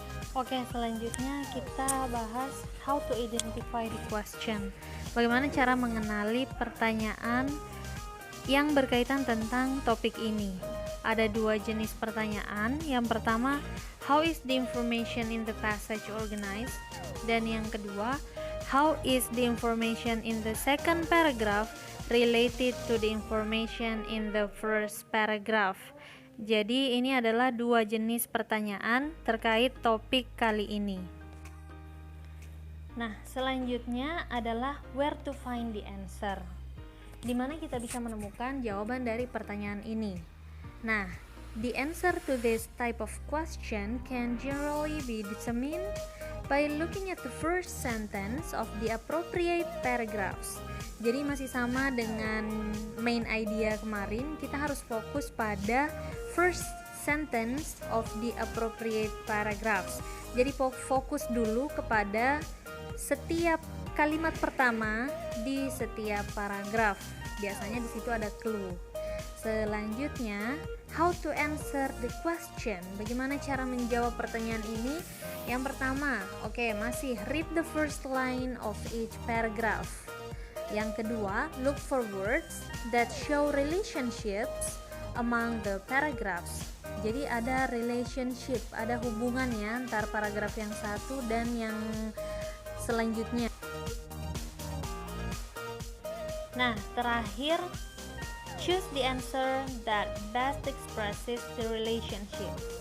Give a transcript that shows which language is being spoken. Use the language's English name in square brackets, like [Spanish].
[Indonesian] Oke, selanjutnya kita bahas [English] how to identify the question. [Indonesian] Bagaimana cara mengenali pertanyaan yang berkaitan tentang topik ini. Ada dua jenis pertanyaan. Yang pertama, [English] how is the information in the passage organized? [Indonesian] Dan yang kedua, [English] how is the information in the second paragraph related to the information in the first paragraph? [Indonesian] Jadi ini adalah dua jenis pertanyaan terkait topik kali ini. Nah, selanjutnya adalah [English] where to find the answer. [Indonesian] Di mana kita bisa menemukan jawaban dari pertanyaan ini. [English] Nah, the answer to this type of question can generally be determined by looking at the first sentence of the appropriate paragraphs. [Indonesian] Jadi masih sama dengan main idea kemarin, kita harus fokus pada [English] first sentence of the appropriate paragraphs. [Indonesian] Jadi fokus dulu kepada setiap kalimat pertama di setiap paragraf. Biasanya di situ ada clue. Selanjutnya, [English] how to answer the question. [Indonesian] Bagaimana cara menjawab pertanyaan ini? Yang pertama, masih [English] read the first line of each paragraph. [Indonesian] Yang kedua, [English] look for words that show relationships among the paragraphs. [Indonesian] Jadi ada relationship, ada hubungannya antar paragraf yang satu dan yang selanjutnya. Nah, terakhir, [English] choose the answer that best expresses the relationship.